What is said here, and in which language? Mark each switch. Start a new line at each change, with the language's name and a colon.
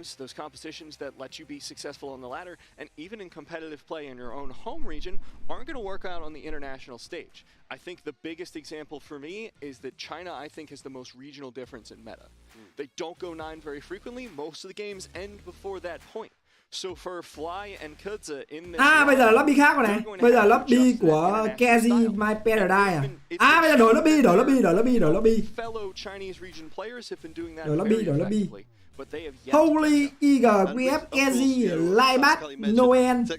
English: Those competitions that let you be successful on the ladder and even in competitive play in your own home region aren't going to work out on the international stage. I think the biggest example for me is that China, I think, has the most regional difference in meta. They don't go 9 very frequently. Most of the games end before that point. So for Fly and Kudza in this
Vietnamese: bây giờ là lobby khác rồi này. Bây giờ lobby của KZ My Paradise à? Bây giờ đổi lobby.
English: Fellow Chinese region players have been doing that
Vietnamese: đổi lobby. Holy Eagle, QF, KZ, Lieback, Noel.